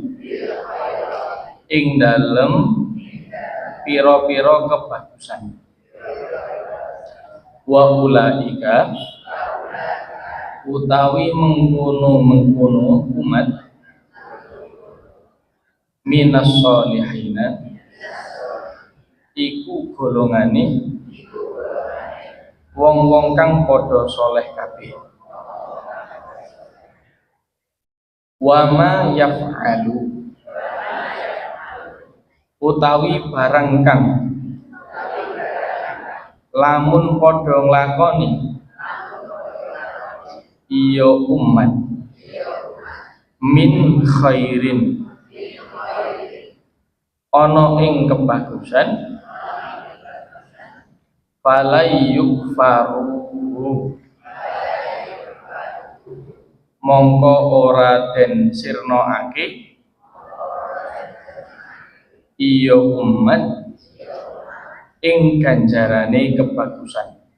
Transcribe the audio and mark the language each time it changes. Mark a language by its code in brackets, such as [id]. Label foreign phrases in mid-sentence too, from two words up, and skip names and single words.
[jv] ing dalem pira-pira kebagusan [ar] وأولئك [jv] utawi mengkono umat [ar] من الصالحين [jv] iku golongane wong-wong kang padha soleh kabeh. Wa ma yaf'alu utawi barang kang lamun padha nglakoni iya umat [ar] من خير [jv] ana ing kebagusan falayyukfaru mongko ora den sirnakake iya umat ing ganjarane kebagusan.